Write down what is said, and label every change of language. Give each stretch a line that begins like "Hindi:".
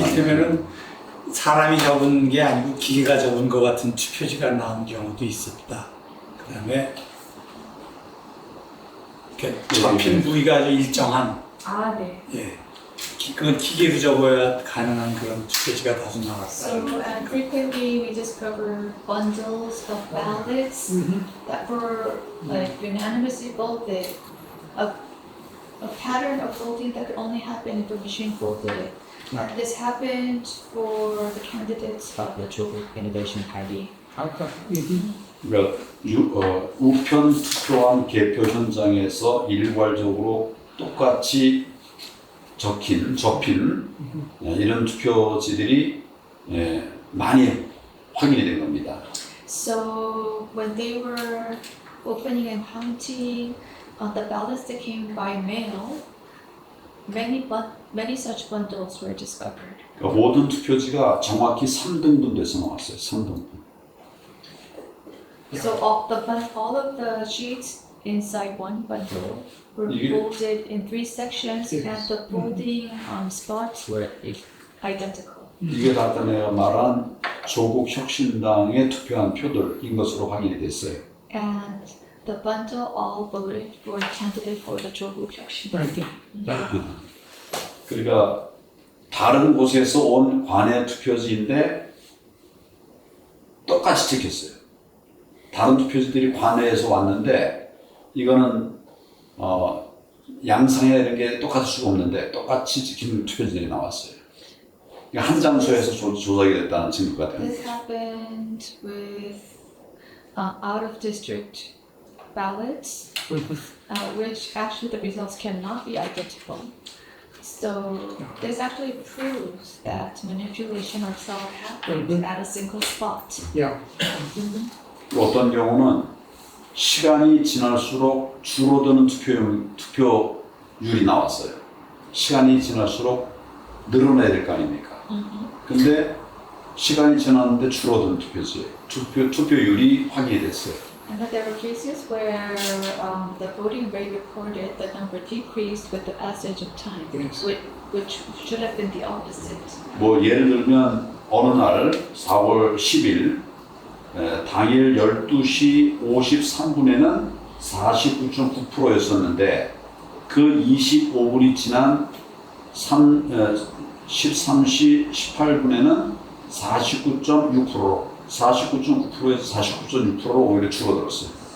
Korean: 이를테면은 사람이 적은 게 아니고 기계가 적은 것 같은 투표지가 나온 경우도 있었다. 그 다음에 접힌 부위가 아주 일정한, 아, 네. 그건 기계로 적어야 가능한 그런 투표지가 다수 나왔다.
English: So, and frequently we discover bundles of ballots that were like unanimously voted. A pattern of voting that could only happen if the machine voted it. Right. This happened for the candidates of the Chobuk Innovation Party. Okay.
Korean: 그러니까 우편 투표함 개표 현장에서 일괄적으로 똑같이 접힌 이런 투표지들이 많이 확인이 된 겁니다.
English: So when they were opening and counting the ballots that came by mail, many such bundles were discovered.
Korean: 그러니까 모든 투표지가 정확히 3등분 돼서 나왔어요. 3등분.
English: So all of the sheets inside one bundle were
Korean: 이게-
English: folded in 3 sections Yes. and the folding spots were identical.
Korean: 이게 다 내가 말한 조국 혁신당에 투표한 표들인 것으로 확인이 됐어요.
English: And the bundle all voted for a candidate for the 조국 혁신.
Korean: 그러니까 다른 곳에서 온 관외 투표지인데 똑같이 찍혔어요. 다른 투표지들이 관외에서 왔는데 이거는 양상이나 이런 게 똑같을 수가 없는데 똑같이 찍힌 투표지들이 나왔어요. 그러니까 한 장소에서 조작이 됐다는 증거가 됩니다.
English: This happened with out of district ballots, which actually the results cannot be identical. So this actually proves that manipulation or fraud happened at a single spot. Yeah.
Korean: 어떤 경우는 시간이 지날수록 줄어드는 투표율이 나왔어요. 시간이 지날수록 늘어나야 될 거 아닙니까? 근데 시간이 지났는데 줄어든 투표율이 확인이 됐어요.
English: And that there were cases where the voting rate recorded the number decreased with the passage of time, Yes. which should have been the opposite.
Korean: 뭐 예를 들면 어느 날 4월 10일 당일 12시 53분에는 49.9%였었는데 그 25분이 지난 13시 18분에는 49.6%로 49.9%에서 49.6%로 오히려 줄어들었어요.